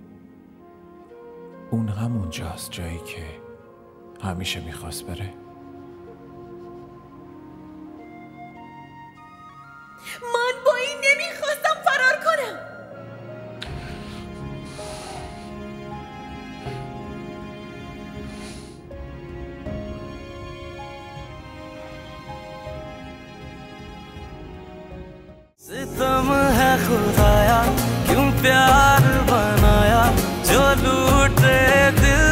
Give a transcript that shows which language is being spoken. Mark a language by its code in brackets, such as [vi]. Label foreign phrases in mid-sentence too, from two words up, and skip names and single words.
[fa] اون همون جاست، جایی که همیشه میخواست بره. من با این نمیخواستم فرار کنم. [hi] सितम है खुदाया क्यों प्यार बनाया जो लूटे